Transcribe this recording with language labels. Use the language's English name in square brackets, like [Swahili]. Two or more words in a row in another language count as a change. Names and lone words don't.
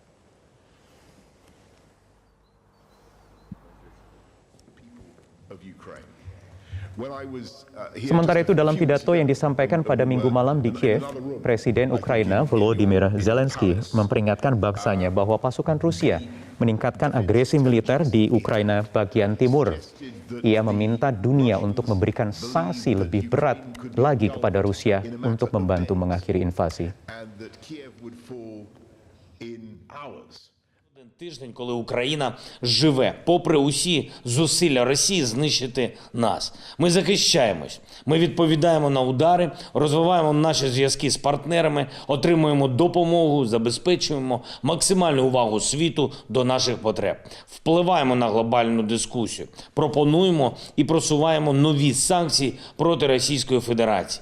[Indonesian] Sementara itu, dalam pidato yang disampaikan pada Minggu malam di Kiev, Presiden Ukraina Volodymyr Zelensky memperingatkan bangsanya bahwa pasukan Rusia meningkatkan agresi militer di Ukraina bagian timur. Ia meminta dunia untuk memberikan sanksi lebih berat lagi kepada Rusia untuk membantu mengakhiri invasi. [Ukrainian] Тиждень, коли Україна живе, попри усі зусилля Росії знищити нас. Ми захищаємось, ми відповідаємо на удари, розвиваємо наші зв'язки з партнерами, отримуємо допомогу, забезпечуємо максимальну увагу світу до наших потреб, впливаємо на глобальну дискусію, пропонуємо і просуваємо нові санкції проти Російської Федерації.